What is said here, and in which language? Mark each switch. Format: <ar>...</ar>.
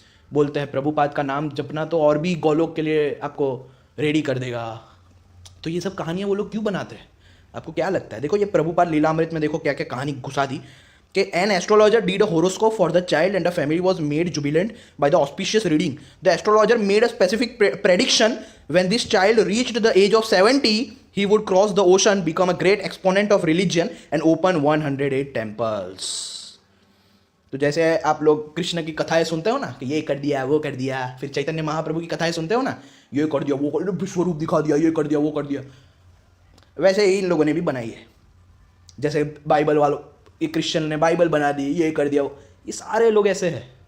<hi>बोलते हैं प्रभुपाद का नाम जपना तो और भी गौलोक के लिए आपको रेडी कर देगा। तो ये सब कहानियाँ वो लोग क्यों बनाते हैं, आपको क्या लगता है? देखो ये प्रभुपाद लीलामृत में देखो क्या क्या कहानी घुसा दी कि</hi> <en>an astrologer did a horoscope for the child and the family was made jubilant by the auspicious reading. The astrologer made a specific prediction: when this child reached the age of 70, he would cross the ocean, become a great exponent of religion and open 108 temples.</en> <hi>तो जैसे आप लोग कृष्ण की कथाएं सुनते हो ना कि ये कर दिया वो कर दिया, फिर चैतन्य महाप्रभु की कथाएं सुनते हो ना, ये कर दिया वो कर दिया, विश्वरूप दिखा दिया, ये कर दिया वो कर दिया, वैसे ही इन लोगों ने भी बनाई है। जैसे बाइबल वालों, ये क्रिश्चियन ने बाइबल बना दी, ये कर दिया, ये सारे लोग ऐसे हैं।</hi>